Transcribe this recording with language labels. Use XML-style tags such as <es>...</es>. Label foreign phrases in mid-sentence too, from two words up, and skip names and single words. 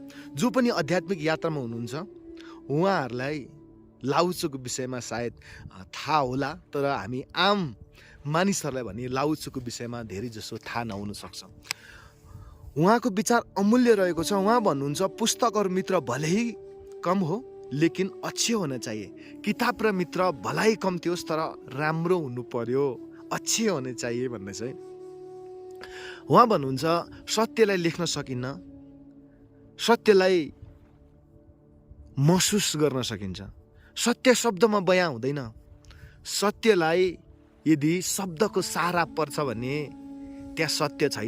<ne>जो पनि आध्यात्मिक यात्रामा हुनुहुन्छ उहाँहरूलाई लाओत्सुको विषयमा सायद थाहा होला, तर हामी आम मानिसहरूलाई भने लाओत्सुको विषयमा धेरै जसो थाहा नहुन सक्छ। उहाँको विचार अमूल्य रहेको छ। उहाँ भन्नुहुन्छ</ne> <hi>पुस्तक और मित्र भले ही कम हो लेकिन अच्छे होना चाहिए।</hi> <ne>किताब र मित्र भलाइ कम्ती होस् तर राम्रो हुनु पर्यो,</ne> <hi>अच्छे होने चाहिए</hi> <ne>भन्ने चाहिँ उहाँ भन्नुहुन्छ सत्यलाई लेख्न सकिन्न, सत्यलाई महसुस गर्न सकिन्छ। सत्य शब्दमा बयां हुँदैन। सत्यलाई यदि शब्दको सहारा पर्छ भने त्यहाँ सत्य छैन।</ne>